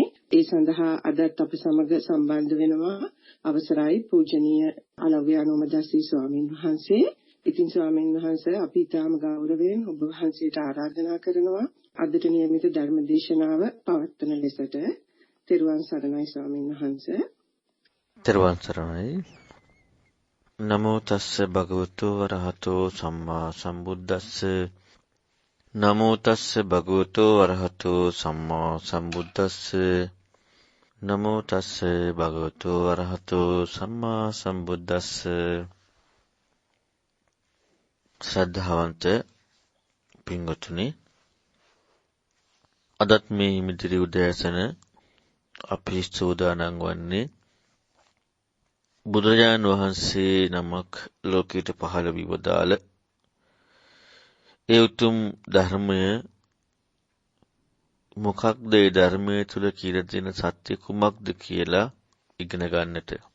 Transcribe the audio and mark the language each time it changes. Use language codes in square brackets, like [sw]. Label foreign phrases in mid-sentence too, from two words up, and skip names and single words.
[si] ඒ සඳහා අදත් අප සමග සම්බන්ධ වෙනවා අවසරයි පූජනීය අලව්‍යානෝමදස්සී ස්වාමීන් වහන්සේ. ඉතින් ස්වාමීන් වහන්සේ අපි ඊටාම ගෞරවයෙන් ඔබ වහන්සේට ආරාධනා කරනවා අදට නියමිත ධර්ම දේශනාව පවත්වන ලෙසට. තිරුවන් සරණයි ස්වාමීන් වහන්සේ. තෙරුවන් සරණයි. [pi] නමෝ තස්ස භගවතු වරහතෝ සම්මා සම්බුද්දස්ස. නමෝ තස්ස භගවතු වරහතෝ සම්මා සම්බුද්දස්ස. නමෝ තස්ස භගවතු වරහතෝ සම්මා සම්බුද්දස්ස. [si] ශ්‍රද්ධාවන්ත පින්වතුනි, අදත් මේ මිදිරි උදෑසන අපි සූදානම් වන්නේ බුදුරජාණන් වහන්සේ නමක් ලෝකයට පහළ විවදාල ඒ උතුම් ධර්මය මොකක්ද, ඒ ධර්මයේ තුල කියලා තියෙන සත්‍ය කුමක්ද කියලා ඉගෙන ගන්නට.